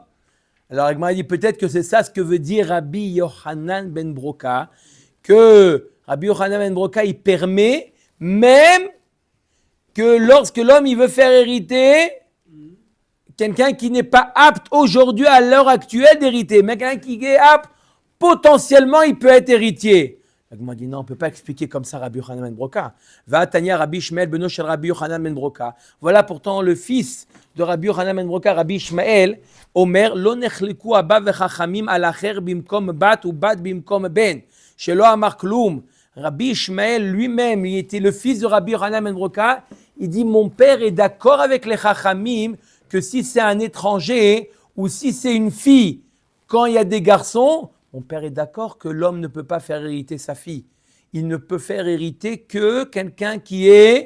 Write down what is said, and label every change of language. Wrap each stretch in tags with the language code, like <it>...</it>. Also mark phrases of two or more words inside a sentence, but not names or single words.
<fr>Alors la Gemara dit peut-être que c'est ça ce que veut dire Rabbi Yochanan ben Broka, que Rabbi Yochanan ben Broka, il permet même que lorsque l'homme il veut faire hériter quelqu'un qui n'est pas apte aujourd'hui à l'heure actuelle d'hériter, mais quelqu'un qui est apte, potentiellement il peut être héritier. La Gemara dit non, on ne peut pas expliquer comme ça Rabbi Yochanan ben Broka.</fr> <he>והתניא רבי ישמעאל בנו של רבי יוחנן בן ברוקה.</he> <fr>Voilà pourtant le fils de Rabbi Yochanan ben Broka, Rabbi Ishmael,</fr> <he>אומר, לא נחלקו אבא וחכמים על אחר במקום בת ובת במקום בן. שלא אמר כלום.</he> <fr>Rabbi Ishmael lui-même, il était le fils de Rabbi Yochanan ben Broka. Il dit mon père est d'accord avec les chachamim que si c'est un étranger ou si c'est une fille, quand il y a des garçons, mon père est d'accord que l'homme ne peut pas faire hériter sa fille. Il ne peut faire hériter que quelqu'un qui est...</fr>